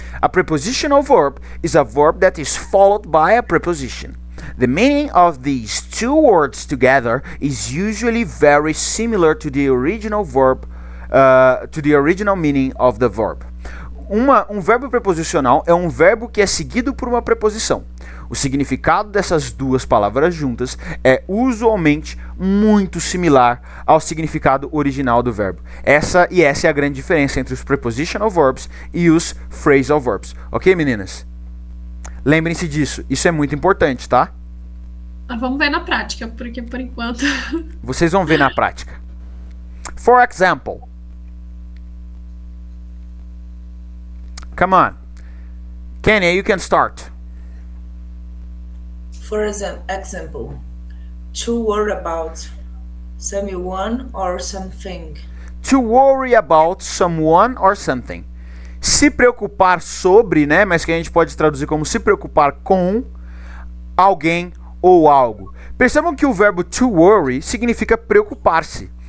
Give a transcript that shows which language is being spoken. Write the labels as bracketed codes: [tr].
[en] A prepositional verb is a verb that is followed by a preposition. The meaning of these two words together is usually very similar to the original verb, to the original meaning of the verb. [pt] Um verbo preposicional é um verbo que é seguido por uma preposição. O significado dessas duas palavras juntas é usualmente muito similar ao significado original do verbo. Essa é a grande diferença entre os prepositional verbs e os phrasal verbs. Ok, meninas? Lembrem-se disso. Isso é muito importante, tá? Vamos ver na prática, porque por enquanto... Vocês vão ver na prática. [en] For example. Come on. Kenya, you can start. For example, to worry about someone or something. To worry about someone or something. [pt] se preocupar sobre, né, mas que a gente pode traduzir como se preocupar com alguém ou algo. Percebam que o verbo to worry significa preocupar-se.